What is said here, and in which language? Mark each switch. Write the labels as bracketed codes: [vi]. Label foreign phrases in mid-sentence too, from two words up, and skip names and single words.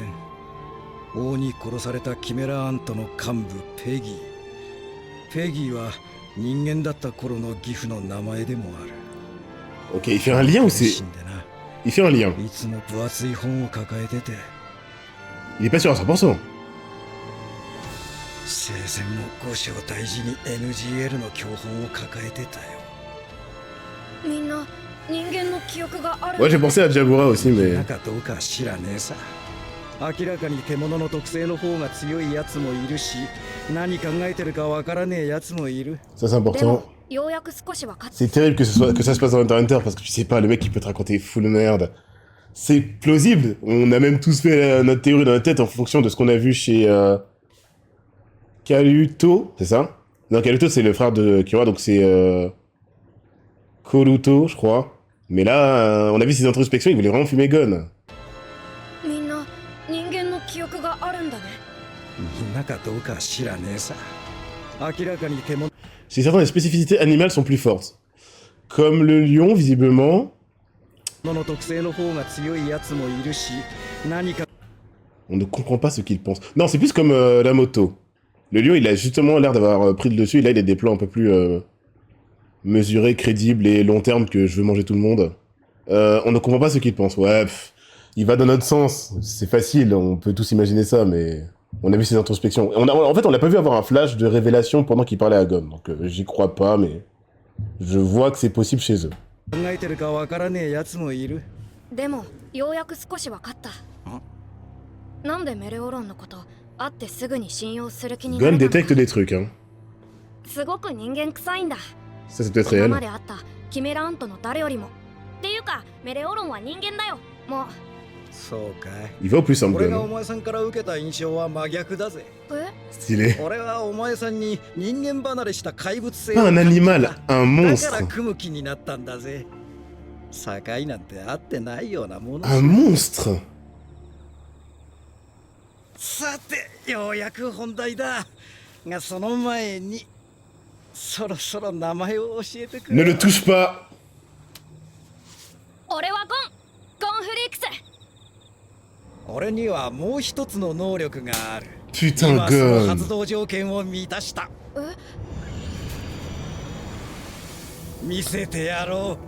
[ja] 王に殺されたキメラアントの幹部ペギー。ペギーは人間だった頃の義父の名前でもある。 [fr] Ok, il fait un lien ou c'est... [ja] 死んでな。 [fr] Il fait un lien. [ja] いつも分厚い本を抱えてて、 [fr] Il est pas sûr à 100%. [ja] 生前も五章大事に NGL の教本を抱えてたよ。みんな人間の記憶がある。 [fr] Ouais, j'ai pensé à Jabura aussi, [ja] な [fr] mais... [ja] んかどうか知らねえさ。明らかに獣の特性の方が強いやつもいるし、何考えてるかわからねえやつもいる。 [fr] Ça c'est [ja] で [fr] important. [ja] もようやく少し分かった。 [fr] C'est terrible que ça se passe dans Hunter Hunter parce que tu sais pas, le mec il peut te raconter full merde. C'est plausible. On a même tous fait notre théorie dans la tête en fonction de ce qu'on a vu chez Kaluto, c'est ça? Non, Kaluto c'est le frère de Kira, donc c'est Koluto, je crois. Mais là, on a vu ses introspections, il voulait vraiment fumer Gon. [ja] みんな人間の記憶があるんだね。なんかどうか知らねえさ。明らかに獣 [fr] Si certaines spécificités animales sont plus fortes. Comme le lion, visiblement, [ja] の特性の方が強いやつもいるし、何か [fr] on ne comprend pas ce qu'il pense. Non, c'est plus comme la moto. Le lion, il a justement l'air d'avoir pris le dessus, et là il a des plans un peu plus mesurés, crédibles et long terme que je veux manger tout le monde. On ne comprend pas ce qu'il pense. Ouais, il va dans notre sens. C'est facile, on peut tous imaginer ça, mais... On a vu ses introspections. En fait, on l'a pas vu avoir un flash de révélation pendant qu'il parlait à Gon. Donc j'y crois pas, mais... Je vois que c'est possible chez eux. [ja] 考えてるかわからねえやつもいる。でもようやく少し分かった。なんでメレオロンのこと会ってすぐに信用する気にな [fr] Gon [ja] れたの [fr] détecte des trucs, hein. [ja] すごく人間臭いんだ。 [fr] Ça, c'est peut-être [ja] 今 [fr] réel. [ja] まで会ったキメラアントの誰よりも。っていうかメレオロンは人間だよ。もう。そうかい。 [fr] Il va au plus simple, [ja] 俺がお [fr] Gon. [ja] 前さんから受けた印象は真逆だぜ。え？ [fr] Stylé. [ja] 俺はお前さんに人間離れした怪物性 [fr] Pas un animal, un [ja] だから [fr] monstre. [ja] 組む気になったんだぜ。境なんて合ってないようなもの。 [fr] Un monstre. [ja] さて、ようやく本題だ。がその前に、そろそろ名前を教えてく [fr] Ne [ja] れ。 [fr] le touche pas. [ja] 俺はゴンフリークス。俺にはもう一つの能力がある。 [fr] Putain, [ja] 今その [fr] Gon. [ja] 発動条件を満たした。見せてやろう。